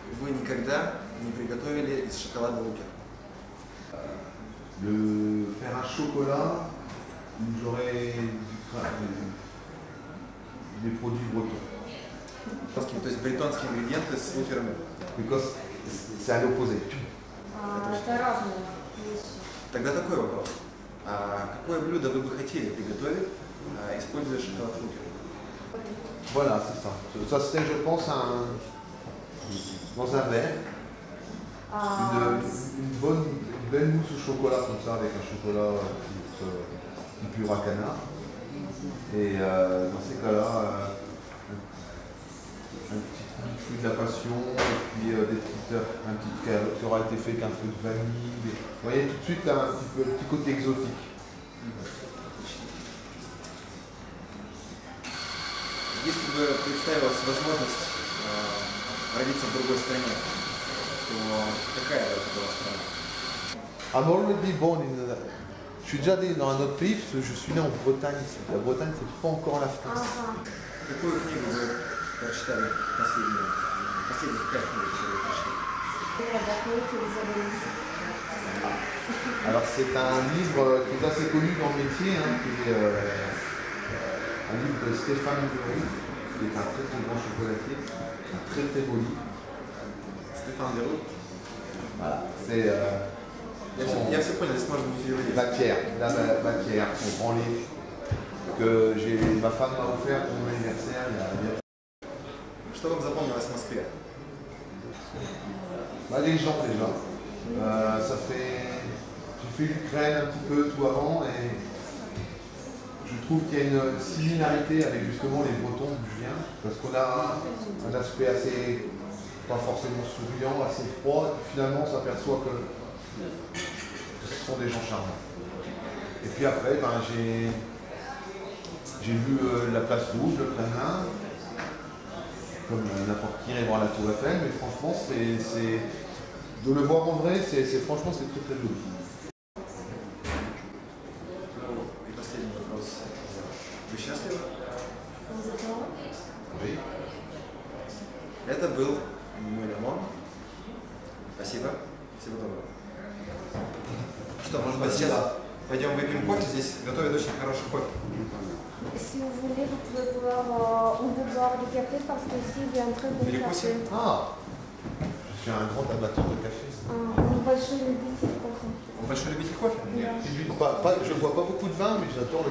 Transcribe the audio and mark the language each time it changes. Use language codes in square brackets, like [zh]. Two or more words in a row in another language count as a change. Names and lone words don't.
[ru] вы никогда не приготовили из шоколада лукер? [fr] Faire un chocolat où j'aurais des produits bretons. [ru] То есть бретонские ингредиенты с лукерами. [fr] Because c'est à l'opposé. [ru] Это разные вещи. Тогда такой вопрос. Какое блюдо вы бы хотели приготовить, используя шоколад лукер? [fr] Voilà, c'est ça. Ça serait, je pense, dans un verre, une belle mousse au chocolat comme ça, avec un chocolat type pur à canard. Et dans ces cas-là, un petit fruit de la passion, et puis un petit qui aura été fait avec un peu de vanille. Vous voyez tout de suite là, un petit côté exotique. [ru] Если бы представилась возможность родиться в другой стране, то какая бы это была страна? [en] I'm already born in. [fr] Je suis déjà né dans un autre pays parce que je suis né en Bretagne. La Bretagne, c'est pas encore la France. [ru] Какую книгу вы прочитали последних 5 книг, которые вы прочли? [fr] Alors c'est un livre qui est assez connu dans le métier, hein, qui est un livre de Stéphane Dury, qui est un très très grand chocolatier, un très très beau livre. Stéphane Dury. Voilà, c'est [ru] Я все понял, здесь можно не переводить. [fr] la matière, son grand livre que ma femme m'a offert pour mon anniversaire il y a. [ru] Что вам запомнилось в Москве? [fr] Les gens déjà. Ça fait. J'ai fait l'Ukraine un petit peu tout avant et je trouve qu'il y a une similarité avec justement les Bretons d'où je viens, parce qu'on a un aspect assez, pas forcément souriant, assez froid, et finalement on s'aperçoit que ce sont des gens charmants. Et puis après, j'ai vu la place Rouge, le Kremlin, comme n'importe qui irait voir la Tour Eiffel, mais franchement, de le voir en vrai, franchement c'est très très joli. [ru] И последний вопрос. Вы счастливы? [fr] Oui. [ru] Это был мой лимон. Спасибо. Всего доброго. Что, может быть, сейчас пойдем выпьем кофе? Здесь готовят очень хороший кофе. [fr] Si vous voulez, vous pouvez boire, on peut boire du café parce qu'ici il y a un très bon café. Ah, je suis un grand amateur de café. [ru] Un большой любитель кофе. Вы большой любитель кофе? [fr] Je ne bois pas beaucoup de vin, mais j'adore le